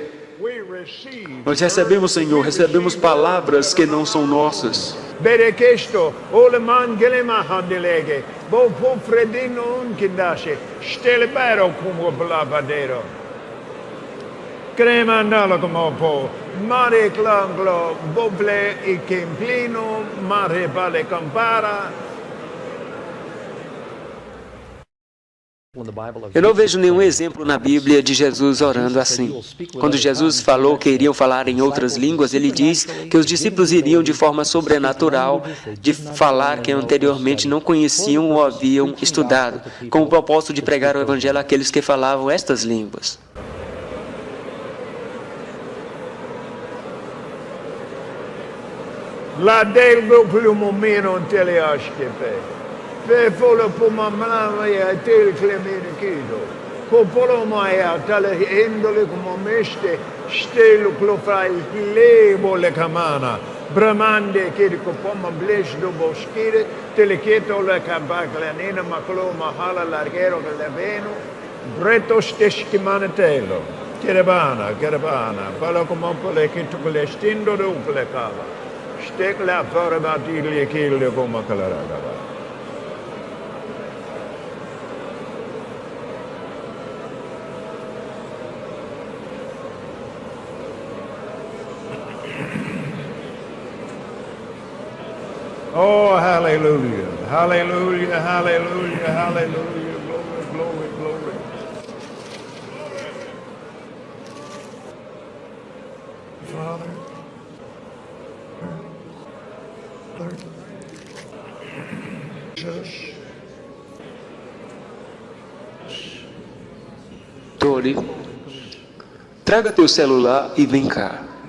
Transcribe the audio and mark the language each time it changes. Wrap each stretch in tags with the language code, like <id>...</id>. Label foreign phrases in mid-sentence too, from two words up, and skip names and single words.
<pt>Nós recebemos, Senhor, recebemos palavras que não são nossas. Cremandalo como po, mare clanglo, boble e quemplino, mare vale compara. Eu não vejo nenhum exemplo na Bíblia de Jesus orando assim. Quando Jesus falou que iriam falar em outras línguas, ele diz que os discípulos iriam de forma sobrenatural de falar que anteriormente não conheciam ou haviam estudado, com o propósito de pregar o Evangelho àqueles que falavam estas línguas. La del plumo meno teleaskepe. Fe folo puma mlama tel clemene kido. Copolo mai tale endole como meste stelo clofai lebo le camana. Bramande che di copoma bles do boschire telecheto le cabacle nena maclo mahala larghero che le veno. Breto steschi manetelo. Caravana, palo como pole che tu le stindo do le cava. Stek la fora batili e kille come calarada.</pt> <en>Oh, hallelujah, hallelujah, hallelujah, hallelujah, glory, glory, glory. Father.</en> <pt>Tony, traga teu celular e vem cá.</pt>